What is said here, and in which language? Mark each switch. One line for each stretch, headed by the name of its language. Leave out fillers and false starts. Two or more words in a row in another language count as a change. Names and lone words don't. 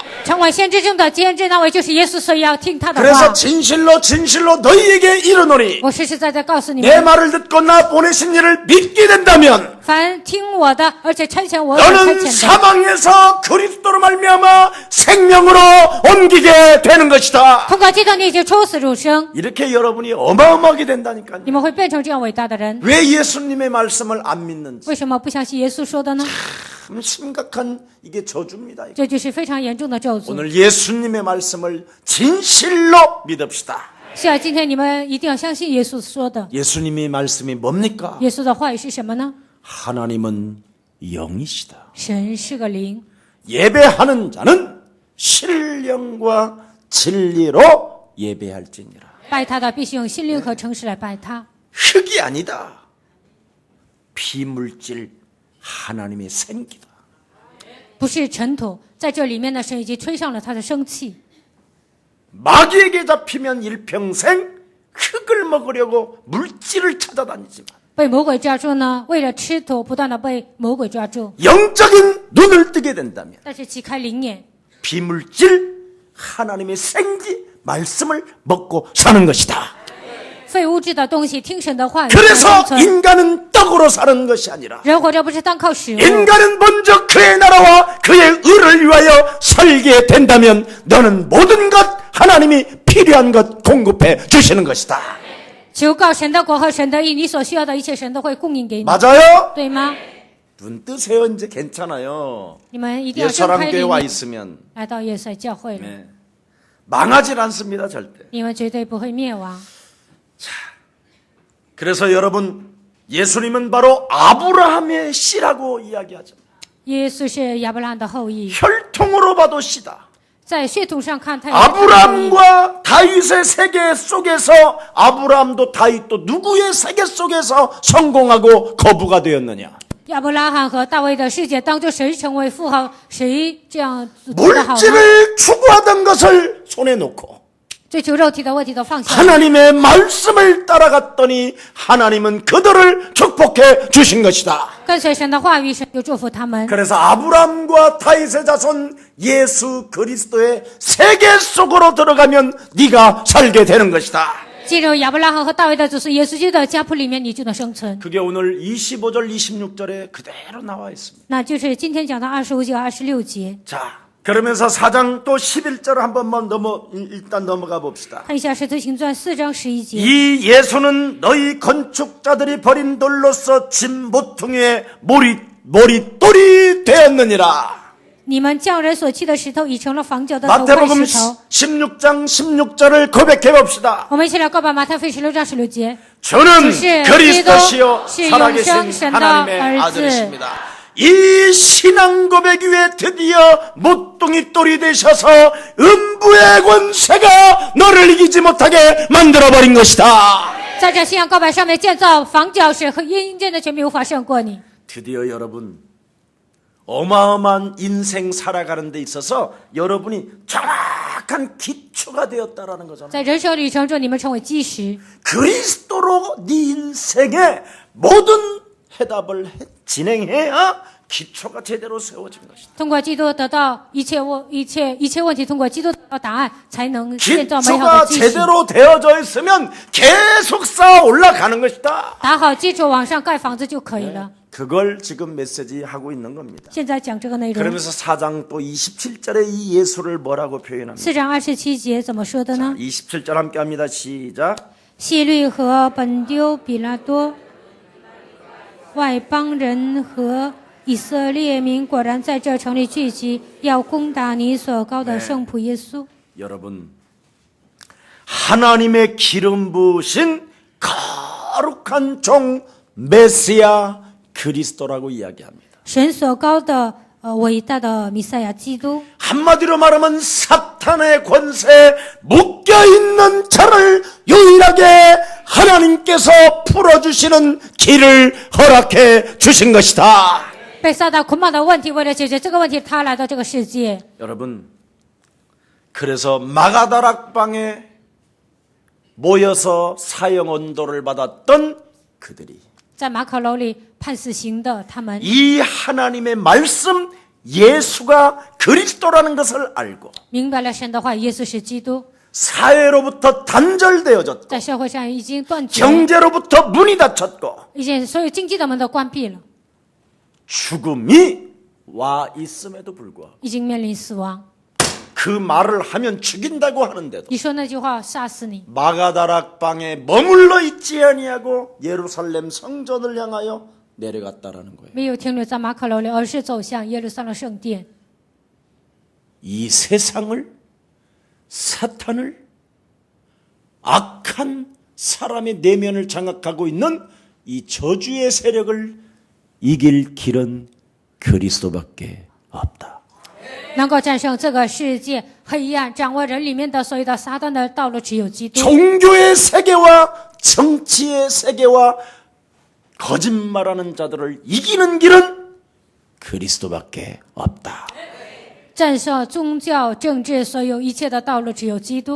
Chinese: 成为先知中的先知那位就是耶稣，所以要听他的
Korean: 그래서
Chinese: 话。
Korean: 진실로 진실로 너희에게 이르노니
Chinese: 我实实在在告诉你
Korean: 내
Chinese: 们，
Korean: 말을 듣고 나 보내신 이를 믿게 된다면
Chinese: 凡听我的，而且差遣我所差
Korean: 너는
Chinese: 遣的，
Korean: 사망에서 그리스도로 말미암아 생명으로 옮기게 되는 것이다.
Chinese: 通过基督你已经出死入生，
Korean: 이렇게 여러분이 어마어마하게 된다니까요.
Chinese: 你们会变成这样伟大的人。
Korean: 왜 예수님의 말씀을 안 믿는지
Chinese: 为什么不相信耶稣说的呢？
Korean: 참 심각한 이게 저주입니다.
Chinese: 这就是非常严重的咒诅。
Korean: 오늘 예수님의 말씀을 진실로 믿읍시다.
Chinese: 是啊，今天你们一定要相信耶稣说的。
Korean: 예수님의 말씀이 뭡니까?
Chinese: 耶稣的话语是什么呢？
Korean: 하나님은 영이시다.
Chinese: 神是个灵，
Korean: 예배하는 자는 신령과 진리로 예배할지니라.
Chinese: 拜他的必须用心灵和诚实来拜他。
Korean: 흙이 아니다. 비물질 하나님의 생기다.
Chinese: 不是尘土，在这里面呢，神已经吹上了他的生气。
Korean: 마귀에게 잡히면 일평생 흙을 먹으려고 물질을 찾아다니지만
Chinese: 被魔鬼抓住呢，为了吃土，不断的被魔鬼抓住。
Korean: 영적인 눈을 뜨게 된다면
Chinese: 但是启开灵眼，
Korean: 비물질 하나님의 생기 말씀을 먹고 사는 것이다.
Chinese: 非物质的东西，听神的话语，
Korean: 그래서
Chinese: 生存。
Korean: 인간은 떡으로 사는 것이 아니라
Chinese: 人活着不是单靠食物，
Korean: 인간은 먼저 그의 나라와 그의 의를 위하여 살게 된다면 너는 모든 것 하나님이 필요한 것 공급해 주시는 것이다.
Chinese: 求告神的国和神的义，你所需要的一切神都会供应给你，
Korean: 맞아요?
Chinese: 对吗？
Korean: 눈 뜨세요. 이제 괜찮아요.
Chinese: 你们一定要睁开
Korean: 예사람교회
Chinese: 灵
Korean: 와
Chinese: 眼，
Korean: 있으면
Chinese: 来到耶稣教会了，
Korean: 네. 망하질 않습니다. 절대.
Chinese: 你们绝对不会灭亡。
Korean: 그래서 여러분 예수님은 바로 아브라함의 씨라고 이야기하죠.
Chinese: 耶稣是亚伯拉罕的后裔，
Korean: 혈통으로 봐도 씨다.
Chinese: 在血统上看，他也是他的后裔。
Korean: 아브라함과 다윗의 세계 속에서 아브라함도 다윗도 누구의 세계 속에서 성공하고 거부가 되었느냐?
Chinese: 亚伯拉罕和大卫的世界当中，谁成为富豪，谁这样做得好呢？
Korean: 물질을 추구하던 것을 손에 놓고
Chinese: 追求肉体的问题都放下，
Korean: 하나님의 말씀을 따라갔더니 하나님은 그들을 축복해 주신 것이다.
Chinese: 跟随神的话语，神就祝福他们。
Korean: 그래서 아브라함과 다윗의 자손 예수 그리스도의 세계 속으로 들어가면 네가 살게 되는 것이다.
Chinese: 进入亚伯拉罕和大卫的子孙耶稣基督的家谱里面，你就能生存。
Korean: 그게 오늘 25절 26절에 그대로 나와 있습니다.
Chinese: 那就是今天讲的25节、26节。
Korean: 자, 그러면서 4장 또 11절 한 번만 일단 넘어가 봅시다.
Chinese: 看一下《使徒行传》4章11节。
Korean: 이 예수는 너희 건축자들이 버린 돌로서 진 모퉁이의 머릿돌이 되었느니라.
Chinese: 你们匠人所弃的石头，已成了房角的头块
Korean: 마태복음
Chinese: 石头。
Korean: 16장 16절을 고백해 봅시다.
Chinese: 我们一起来告白马太福音16章16节。
Korean: 저는
Chinese: 是
Korean: 그리스도시요
Chinese: 是
Korean: 살아계신
Chinese: 永生神的
Korean: 하나님의
Chinese: 儿子。
Korean: 아들이십니다. 이 신앙 고백 위에 드디어 모퉁이 돌이 되셔서 음부의 권세가 너를 이기지 못하게 만들어버린 것이다.
Chinese: 在这信仰告白上面建造房角石和阴间的权柄无法胜过你。
Korean: 드디어 여러분 어마어마한 인생 살아가는 데 있어서 여러분이 정확한 기초가 되었다라는 거잖아요.
Chinese: 在人生旅程中，你们成为基石，
Korean: 그리스도로 네 인생의 모든 해답을 진행해야 기초가 제대로 세워진 것이다.
Chinese: 通过基督得到一切问题，通过基督得到答案，才能建造美好
Korean: 기초가
Chinese: 的基石。
Korean: 제대로 되어져 있으면 계속 쌓아 올라가는 것이다.
Chinese: 打好基础，往上盖房子就可以了。
Korean: 그걸 지금 메시지 하고 있는 겁니다.
Chinese: 现在讲这个内容。
Korean: 그러면서 4장 또 27절에 이 예수를 뭐라고 표현합니까?
Chinese: 4 章27节怎么说的呢？
Korean: 27절 함께 합니다. 시작.
Chinese: 希律和本丢比拉多，外邦人和以色列民果然在这城里聚集，要攻打你所高的圣仆耶稣。
Korean: 여러분 하나님의 기름 부으신 거룩한 종 메시아 그리스도라고 이야기합니다.
Chinese: 神所高的伟大的弥赛亚基督，
Korean: 한마디로 말하면 사탄의 권세에 묶여있는 자를 유일하게 하나님께서 풀어주시는 길을 허락해 주신 것이다.
Chinese: 被撒旦捆绑的问题，为了解决这个问题，他来到这个世界。
Korean: 여러분 그래서 마가다락방에 모여서 사형 언도를 받았던 그들이
Chinese: 在马可楼里判死刑的他们，
Korean: 이 하나님의 말씀 예수가 그리스도라는 것을 알고
Chinese: 明白了神的话，耶稣是基督，
Korean: 사회로부터 단절되어졌고
Chinese: 在社会上已经断绝，
Korean: 경제로부터 문이 닫혔고
Chinese: 已经所有经济的门都关闭了，
Korean: 죽음이 와 있음에도 불구하고
Chinese: 已经面临死亡。
Korean: 그 말을 하면 죽인다고 하는데도
Chinese: 你说那句话杀死你，
Korean: 마가다락방에 머물러 있지 아니하고 예루살렘 성전을 향하여 내려갔다라는 거예요.
Chinese: 没有停留在马可楼里，而是走向耶路撒冷圣殿。
Korean: 이 세상을 사탄을 악한 사람의 내면을 장악하고 있는 이 저주의 세력을 이길 길은 그리스도밖에 없다.
Chinese: 能够战胜这个世界黑暗，掌握人里面的所有的撒旦的道路，只有基督。
Korean: 종교의 세계와 정치의 세계와 거짓말하는 자들을 이기는 길은 그리스도밖에 없다.
Chinese: 战胜宗教、政治所有一切的道路，只有基督。